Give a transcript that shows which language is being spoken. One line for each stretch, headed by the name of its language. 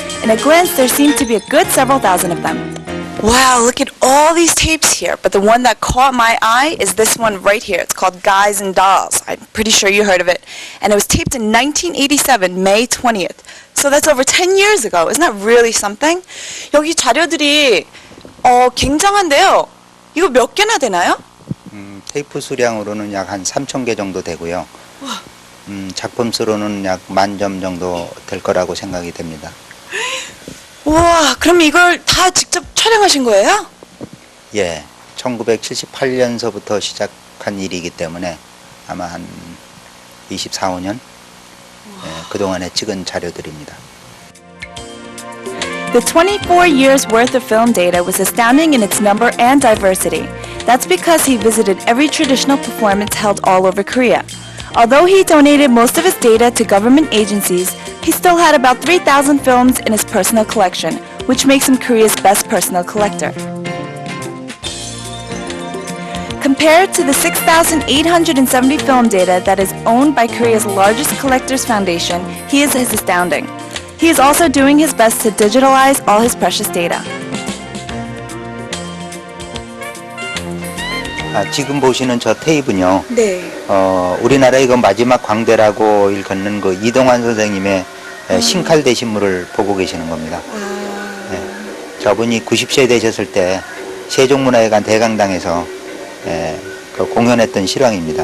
English: In a glance, there seem to be a good several thousand of them. Wow, look at all these tapes here, but the one that caught my eye is this one right here. It's called Guys and Dolls. I'm pretty sure you heard of it. And it was taped in 1987, May 20th. So that's over 10 years ago. Isn't that really something?
Korean: 여기 자료들이 굉장한데요. 이거 몇 개나 되나요? 테이프 수량으로는 약 한 3,000개 정도 되고요. 작품 수로는 약 10,000점 정도 될 거라고 생각이 됩니다. 우와, 그럼 이걸 다 직접 촬영하신 거예요? 예, 1978년서부터 시작한 일이기 때문에 아마 한 24, 5년 그동안에 찍은 자료들입니다.
English: The 24 years worth of film data was astounding in its number and diversity. That's because he visited every traditional performance held all over Korea. Although he donated most of his data to government agencies, he still had about 3,000 films in his personal collection, which makes him Korea's best personal collector. Compared to the 6,870 film data that is owned by Korea's largest collectors foundation, his is astounding. He is also doing his best to digitalize all his precious data.
Korean: 지금 보시는 저 테이프는요. 네. 우리나라 이거 마지막 광대라고 일컫는 그 이동환 선생님의 신칼대신물을 보고 계시는 겁니다. 네. 저분이 90세 되셨을 때 세종문화회관 대강당에서 그 공연했던 실황입니다.